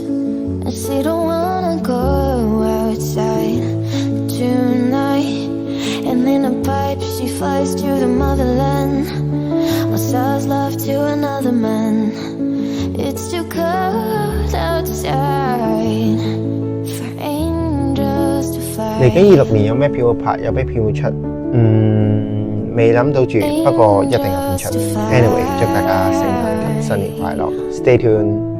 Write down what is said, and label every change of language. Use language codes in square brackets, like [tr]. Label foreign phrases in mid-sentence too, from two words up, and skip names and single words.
[en] And she don't wanna go outside tonight. And in a pipe she flies to the motherland, or sells love to another man. It's too cold outside for angels to fly. [yue] 嚟緊26年有咩票會拍，有咩票會出？未諗到住，不過一定有片出。Anyway，祝大家聖誕同新年快樂， [en] Stay tuned。